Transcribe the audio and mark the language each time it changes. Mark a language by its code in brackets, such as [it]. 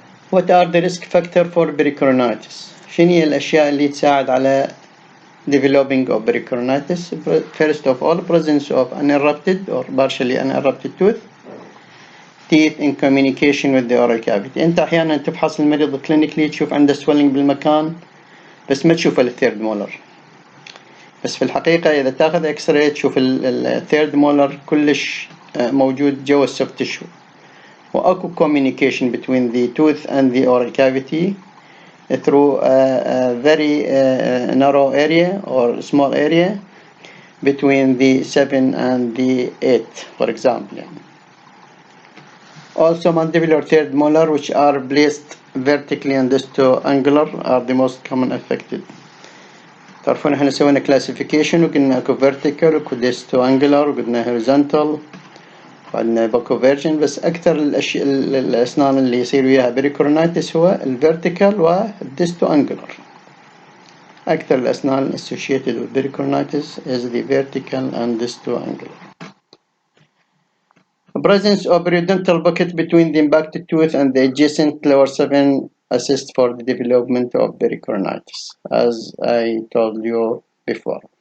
[en] What are the risk factor for pericoronitis؟ [ar] شنو هي الأشياء اللي تساعد على [en] developing of pericoronitis؟ First of all, presence of unerupted or partially unerupted tooth, teeth in communication with the oral cavity. [ar] أنت أحيانا تفحص المريض clinically تشوف عنده swelling بالمكان بس ما تشوف الثيرد مولر، بس في الحقيقة إذا تاخذ إكس راي تشوف الثيرد مولر كلش موجود جوا السوفت تيشو، وأكو [en] communication between the tooth and the oral cavity through a very narrow area or small area between the 7 and the 8, for example. Also, mandibular third molar, which are placed vertically and disto-angular, are the most common affected. [ar] تعرفون احنا سوينا classification وقلنا اكو vertical وكو disto-angular وقلنا horizontal وعندنا باكو virgin، بس اكثر الاسنان اللي يصير وياها pericoronitis هو الvertical والdisto-angular. اكثر الاسنان [en] associated with pericoronitis is the vertical and disto-angular. Presence of periodontal pocket between the impacted tooth and the adjacent lower 7 assists for the development of pericoronitis, as I told you before.